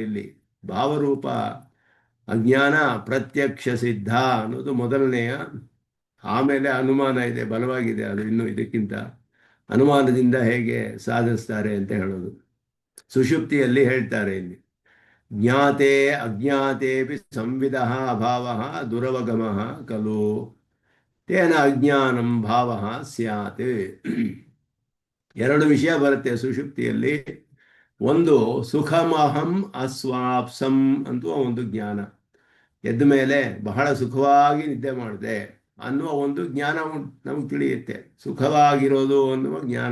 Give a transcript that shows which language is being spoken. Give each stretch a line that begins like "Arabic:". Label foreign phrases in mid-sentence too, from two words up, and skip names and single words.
Kannada: ಇಲ್ಲಿ ಭಾವರೂಪ ಅಜ್ಞಾನ ಪ್ರತ್ಯಕ್ಷ ಸಿದ್ಧ ಅನ್ನೋದು ಮೊದಲನೆಯ. ಆಮೇಲೆ ಅನುಮಾನ ಇದೆ, ಬಲವಾಗಿದೆ ಅದು. ಇನ್ನು ಇದಕ್ಕಿಂತ ಅನುಮಾನದಿಂದ ಹೇಗೆ ಸಾಧಿಸ್ತಾರೆ ಅಂತ ಹೇಳೋದು. ಸುಷುಪ್ತಿಯಲ್ಲಿ ಹೇಳ್ತಾರೆ ಇಲ್ಲಿ,
Sanskrit: ಜ್ಞಾತೆ ಅಜ್ಞಾತೇಪಿ ಸಂವಿಧ ಅಭಾವ ದುರವಗಮ ಖಲು ತೇನ ಅಜ್ಞಾನಂ ಭಾವ ಸ್ಯಾತ್.
Kannada: ಎರಡು ವಿಷಯ ಬರುತ್ತೆ ಸುಷುಪ್ತಿಯಲ್ಲಿ. ಒಂದು
Sanskrit: ಸುಖಮಹಂ ಅಸ್ವಾಪ್ಸಂ
Kannada: ಅಂತುವ ಒಂದು ಜ್ಞಾನ, ಎದ್ದ ಮೇಲೆ ಬಹಳ ಸುಖವಾಗಿ ನಿದ್ದೆ ಮಾಡಿದೆ ಅನ್ನುವ ಒಂದು ಜ್ಞಾನ ನಮಗೆ ತಿಳಿಯುತ್ತೆ, ಸುಖವಾಗಿರೋದು ಅನ್ನುವ ಜ್ಞಾನ.